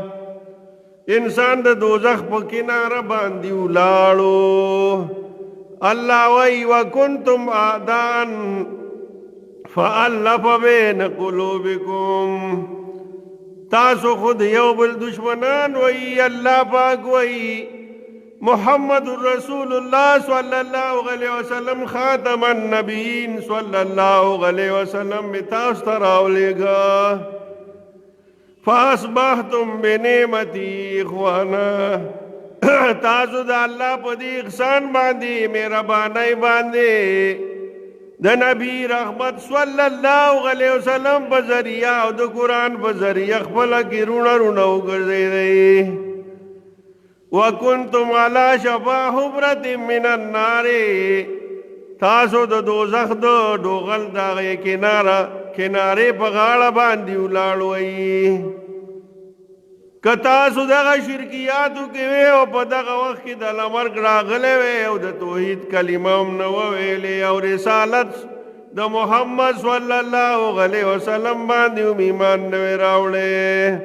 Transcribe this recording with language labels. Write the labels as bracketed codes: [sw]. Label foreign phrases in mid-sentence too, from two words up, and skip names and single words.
[ps] انسان د دوزخ په کناره باندې ولاړو. اللہ وی [ar] وکنتم اعدان فالف بین قلوبکم [ps] تاسو خود یو بل دشمنان وی. اللہ پاک وی [ar] محمد رسول اللہ صلی اللہ علیہ وسلم خاتم النبیین صلی اللہ علیہ وسلم [ps] میں تاسو ته راولېږه [ar] فاصبحتم بنعمتی اخوانا [ps] تاسو د الله په دې احسان باندې مهربانۍ باندې د نبی رحمت [ar] صلی الله علیه وسلم [ps] په ذریعه او د قرآن په ذریعه خپله کې رونه وګرځېدئ. [ar] وکنتم علی شفا حفرة من النار [ps] تاسو د دوزخ د ډوغل د هغې کنارې په غاړه باندې ولاړ که تاسو دغه شرکیاتو کې وی او په دغه وخت کې د مرګ راغلی وی او د توحید کلمه هم نه وویلې او رسالت د محمد [ar] صلی الله علیه وسلم [ps] باندې هم ایمان نه وی راوړی.